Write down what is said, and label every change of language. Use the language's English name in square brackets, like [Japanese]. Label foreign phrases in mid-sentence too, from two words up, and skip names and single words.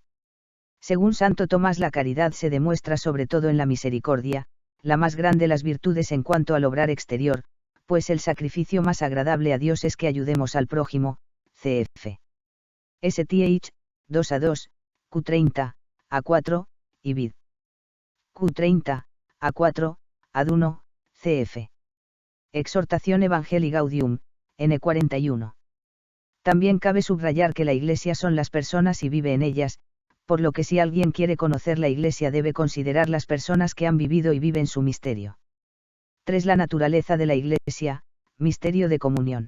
[Spanish] Según Santo Tomás, la caridad se demuestra sobre todo en la misericordia, la más grande de las virtudes en cuanto al obrar exterior, pues el sacrificio más agradable a Dios es que ayudemos al prójimo, cf. STH, 2:2, Q30, A4, y vid. Q30, A4, ad1, cf. Exhortación Evangelii Gaudium, N41. También cabe subrayar que la Iglesia son las personas y vive en ellas, por lo que si alguien quiere conocer la Iglesia debe considerar las personas que han vivido y viven su misterio. 3. La naturaleza de la Iglesia, misterio de comunión.